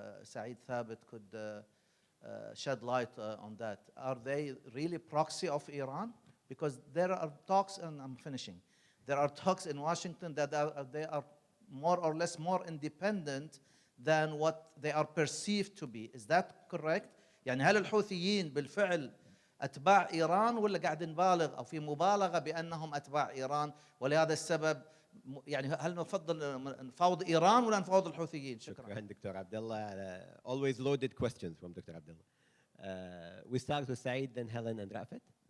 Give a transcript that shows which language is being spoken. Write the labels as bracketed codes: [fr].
[en] Saeed Thabit could shed light on that. Are they really proxy of Iran? Because there are talks, and I'm finishing, there are talks in Washington that they are more or less more independent than what they are perceived to be. Is that correct? [ar] يعني هل الحوثيين بالفعل أتباع إيران ولا قاعد نبالغ أو في مبالغة بأنهم أتباع إيران، ولهذا السبب يعني هل نفضل نفاوض إيران ولا نفاوض الحوثيين؟ شكرا دكتور عبد الله. [en] Always loaded questions from Dr. Abdullah. We start with Saeed, then Helen and Rafat.